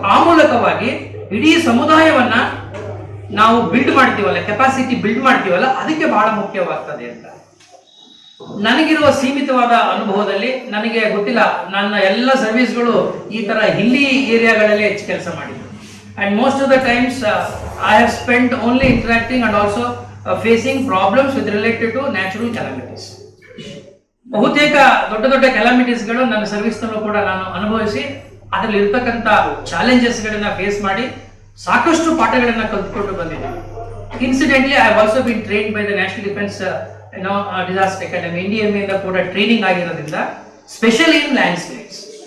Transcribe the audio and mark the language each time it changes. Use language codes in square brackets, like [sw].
[kn] ಆ ಮೂಲಕವಾಗಿ ಇಡೀ ಸಮುದಾಯವನ್ನ ನಾವು ಬಿಲ್ಡ್ ಮಾಡ್ತೀವಲ್ಲ, ಕೆಪಾಸಿಟಿ ಬಿಲ್ಡ್ ಮಾಡ್ತೀವಲ್ಲ, ಅದಕ್ಕೆ ಬಹಳ ಮುಖ್ಯವಾಗ್ತದೆ ಅಂತ ನನಗಿರುವ ಸೀಮಿತವಾದ ಅನುಭವದಲ್ಲಿ ನನಗೆ ಗೊತ್ತಿಲ್ಲ. ನನ್ನ ಎಲ್ಲ ಸರ್ವಿಸ್ಗಳು ಈ ತರ ಹಿಲ್ಲಿ ಏರಿಯಾಗಳಲ್ಲಿ ಹೆಚ್ಚು ಕೆಲಸ ಮಾಡಿದ್ರು. [en] And most of the times I have spent only interacting and also facing problems with related to natural calamities. [kn] ಬಹುತೇಕ ದೊಡ್ಡ ದೊಡ್ಡ ಕ್ಯಾಲಮಿಟೀಸ್ಗಳು ನನ್ನ ಸರ್ವಿಸ್ ನಲ್ಲೂ ಕೂಡ ನಾನು ಅನುಭವಿಸಿ ಅದರಲ್ಲಿ ಇರ್ತಕ್ಕಂಥ ಚಾಲೆಂಜಸ್ ಗಳನ್ನ ಫೇಸ್ ಮಾಡಿ ಸಾಕಷ್ಟು ಪಾಠಗಳನ್ನ ಕಲ್ತ್ಕೊಂಡು ಬಂದಿದ್ದೀನಿ. [en] incidentally I have also been trained by the National Defence Disaster Academy NDMA [kn] ಇಂದ ಕೂಡ ಟ್ರೈನಿಂಗ್ ಆಗಿರೋದ್ರಿಂದ [en] Specially in landslides.